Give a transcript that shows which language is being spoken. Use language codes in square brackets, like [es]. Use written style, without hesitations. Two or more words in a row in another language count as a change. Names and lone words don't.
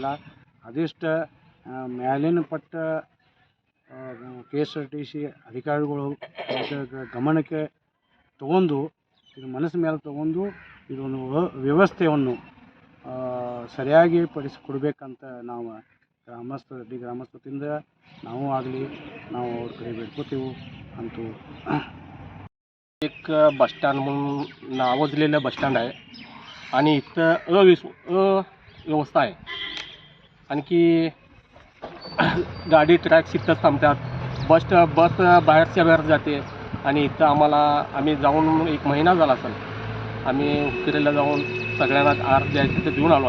[kn] ಅದೆಷ್ಟು ಮ್ಯಾಲಿನ ಪಟ್ಟ KSRTC ಅಧಿಕಾರಿಗಳು ಗಮನಕ್ಕೆ ತಗೊಂಡು ಇದು ಮನಸ್ಸು ಮೇಲೆ ತಗೊಂಡು ಇದೊಂದು ವ್ಯವಸ್ಥೆಯನ್ನು ಸರಿಯಾಗಿ ಪಡಿಸಿಕೊಡ್ಬೇಕಂತ ನಾವು ಗ್ರಾಮಸ್ಥರಿಂದ ನಾವು ಆಗಲಿ ನಾವು ಅವ್ರ ಕಡೆ ಬೇಡ್ಕೋತೀವಿ. ಅಂತೂ [mr] एक बस स्टँड म्हणून नावाजलेलं बस स्टँड आहे आणि इथं अव्यवस्था आहे. आणखी गाडी ट्रॅक इथंच थांबतात, बस बाहेरच्या बाहेर जाते. आणि इथं आम्ही जाऊन 1 महिना झाला असेल, आम्ही उकिरेला जाऊन सगळ्यांना अर्ज द्यायचे तिथं देऊन आलो.